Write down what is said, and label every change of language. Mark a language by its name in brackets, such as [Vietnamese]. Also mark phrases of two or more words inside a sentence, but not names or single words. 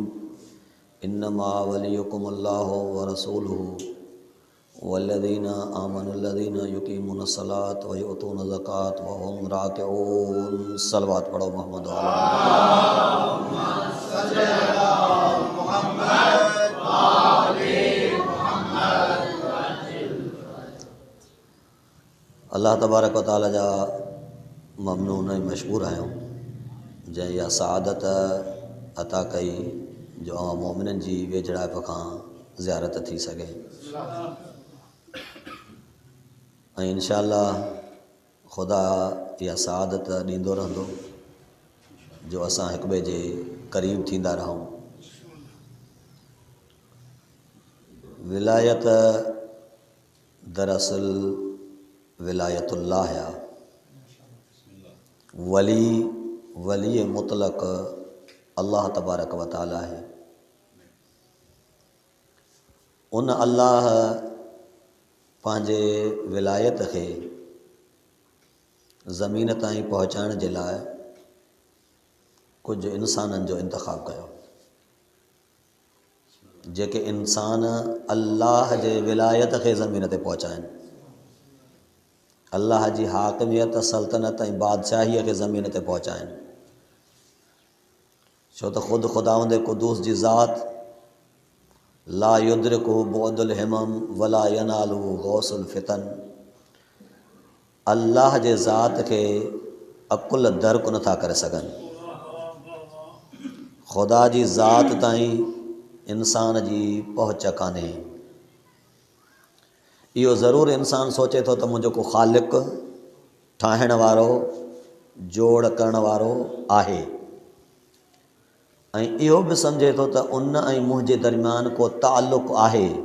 [Arabic] إنما وليكم الله ورسوله والذين آمنوا الذين يقيمون الصلاة ويؤتون الزكاة وهم راكعون. [Sindhi] सलवात पढ़ो मोहम्मद व आले [Arabic] الله تبارك وتعالى [Sindhi] जा ममनून ऐं मशकूर आहियूं जंहिं इहा सआदत अता कई जो मोमिननि जी वेझड़ाइप खां ज़ियारत थी सघे ऐं इंशाअल्लाह ख़ुदा इहा सआदत ॾींदो रहंदो जो असां हिक ॿिए जे क़रीब थींदा रहूं। विलायत दरअसल विलायतुल्लाह आहे। वली मुतलक [Arabic] الله تبارك وتعالى [Sindhi] है। उन अल्लाह पंहिंजे विलायत खे ज़मीन ताईं पहुचाइण जे लाइ कुझु इंसाननि जो इंतख़ाब कयो जेके इंसान अल्लाह जे विलायत खे ज़मीन ते पहुचाइनि, अल्लाह जी हाकिमियत सल्तनत ऐं बादशाहीअ खे ज़मीन ते पहुचाइनि। छो त ख़ुदि ख़ुदावंद क़ुद्दूस जी ज़ात [Arabic] لا يدركه بعد الهمم ولا يناله غوص الفطن. [Sindhi] अल्लाह जे ज़ात खे अकुल दर्क नथा करे सघनि। ख़ुदा जी ज़ात ताईं इंसान जी पहुच कान्हे। इहो ज़रूरु इंसान सोचे थो त मुंहिंजो को ख़ालिक ठाहिण वारो जोड़ करण वारो आहे ऐं इहो बि सम्झे थो त उन ऐं मुंहिंजे दरमियान को ताल्लुक़ आहे।